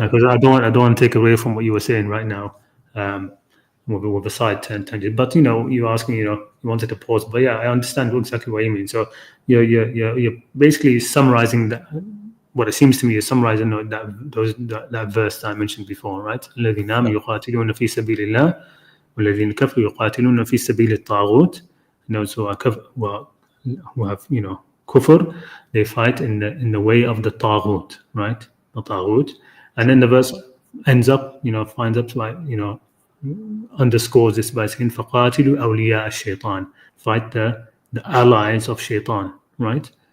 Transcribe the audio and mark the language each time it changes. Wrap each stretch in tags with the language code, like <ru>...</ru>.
<en>Because I don't want to take away from what you were saying right now, with a side tangent. But you asked me, you wanted to pause. But yeah, I understand exactly what you mean. So you're basically summarizing that. What it seems to me is summarizing that verse that I mentioned before, right?</en> <ar>الذين آمنوا يقاتلون في سبيل الله والذين كفروا يقاتلون في سبيل الطاغوت.</ar> <en>Those who have kufr, they fight in the way of the taghut, right? The taghut. And then the verse ends up, finds up like, underscores this by saying</en> <ar>فَقَاتِلُوا أَوْلِيَاءَ الشَّيْطَانِ,</ar> <en>fight the allies of shaitan, right?</en>